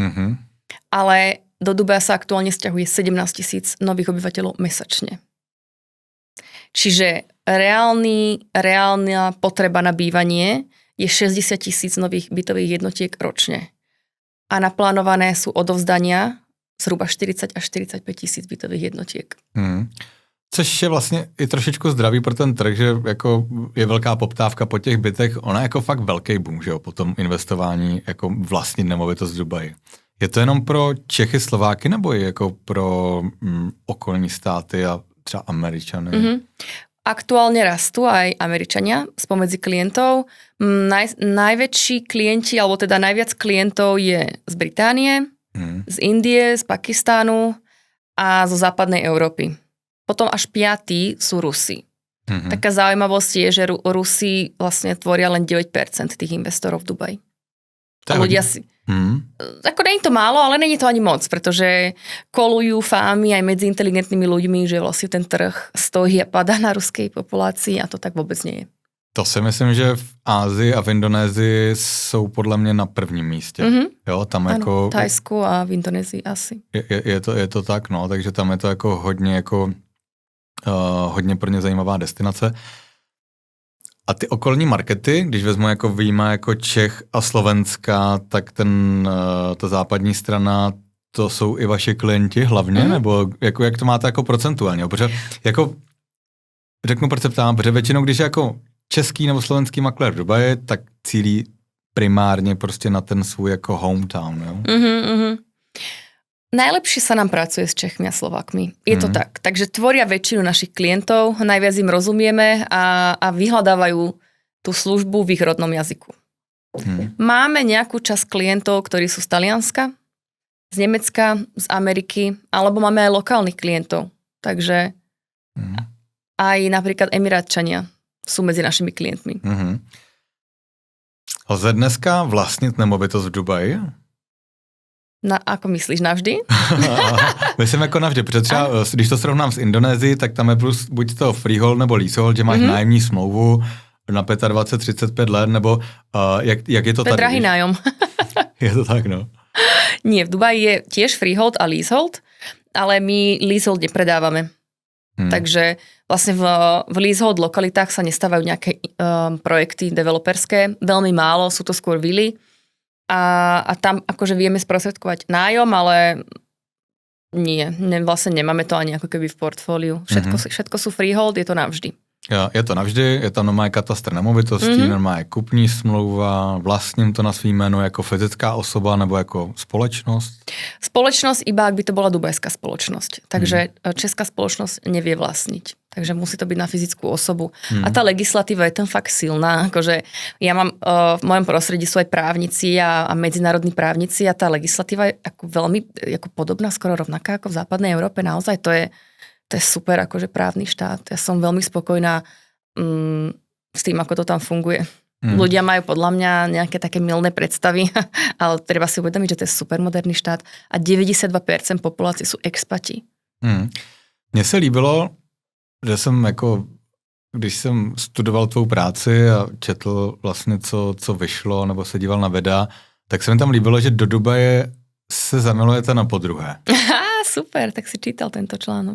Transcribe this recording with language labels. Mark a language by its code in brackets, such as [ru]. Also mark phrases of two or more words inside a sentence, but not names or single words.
[sk] Ale do Dubaja sa aktuálne sťahuje 17,000 nových obyvateľov mesačne. Čiže reálna potreba na bývanie je 60,000 nových bytových jednotiek ročne. A naplánované sú odovzdania zhruba 40 až 45,000 bytových jednotiek. [cs] Což je vlastně i trošičku zdravý pro ten trh, že jako je velká poptávka po těch bytech. Ona je jako fakt velký boom, že jo, po tom investování jako vlastnit nemovitost v Dubaji. Je to jenom pro Čechy, Slováky, nebo je jako pro okolní státy a třeba Američany? [sk] Aktuálne rastú aj Američania spomedzi klientov. Najväčší klienti, alebo teda najviac klientov je z Británie, z Indie, z Pakistánu a zo západnej Európy. Potom až 5. sú Rusi. Taká zaujímavosť je, že Rusi vlastne tvoria len 9% tých investorov v Dubaji. A ľudia si... Ako nie je to málo, ale nie je to ani moc, pretože kolujú fámy aj medzi inteligentnými ľuďmi, že vlastne ten trh stojí a padá na ruskej populácii a to tak vôbec nie je. [cs] To si myslím, že v Ázii a v Indonésii jsou podle mě na prvním místě. Jo, tam ano, jako... v Thajsku a v Indonésii asi. Je to tak, no, takže tam je to jako hodně pro ně zajímavá destinace. A ty okolní markety, když vezmu jako výjima jako Čech a Slovenska, tak ta západní strana, to jsou i vaši klienti hlavně, nebo jako, jak to máte jako procentuálně? Protože jako, řeknu proč se ptám, protože většinou, když je jako český nebo slovenský maklér v Dubaji, tak cílí primárně prostě na ten svůj jako hometown, jo? [sk] Najlepšie sa nám pracuje s Čechmi a Slovákmi. Je to tak. Takže tvoria väčšinu našich klientov, najviac im rozumieme a vyhľadávajú tú službu v ich rodnom jazyku. Máme nejakú časť klientov, ktorí sú z Talianska, z Nemecka, z Ameriky, alebo máme aj lokálnych klientov. Takže aj napríklad Emirátčania sú medzi našimi klientmi. [cs] Lze dneska vlastnit nemovitost v Dubaji? [sk] Ako myslíš, navždy? [cs] Myslím jako navždy, protože třeba, když to srovnám s Indonésií, tak tam je plus buď to freehold nebo leasehold, že máš nájemní smlouvu na 25-35 let, nebo jak je to tady? [sk] To je drahý nájom. Je to tak, no. Nie, v Dubaji je tiež freehold a leasehold, ale my leasehold nepredávame. Takže vlastne v leasehold lokalitách sa nestávajú nejaké projekty developerské, veľmi málo, sú to skôr vily. a tam akože vieme sprostredkovať nájom, ale vlastne nemáme to ani ako keby v portfóliu. Všetko sú freehold, je to navždy. [cs] Jo, je to navždy, je tam normálně katastr nemovitostí, normálně kupní smlouva, vlastním to na svý jméno jako fyzická osoba nebo jako společnost? [sk] Společnosť iba, ak by to bola dubajská spoločnosť. Takže česká spoločnosť nevie vlastniť. Takže musí to byť na fyzickú osobu. A tá legislatíva je tam fakt silná. Akože ja mám, v mojom prostredí sú aj právnici a medzinárodní právnici a tá legislatíva je ako veľmi ako podobná, skoro rovnaká ako v západnej Európe. Naozaj to je super akože právny štát. Ja som veľmi spokojná s tým, ako to tam funguje. Ľudia majú podľa mňa nejaké také mylné predstavy, ale treba si uvedomiť, že to je supermoderný štát a 92% populácie sú expati. [cs] Mně se líbilo, že jsem jako, když jsem studoval tvou práci a četl vlastně, co vyšlo, nebo se díval na videa, tak se mi tam líbilo, že do Dubaje se zamilujete na podruhé. [sk] Super, tak si čítal tento článok.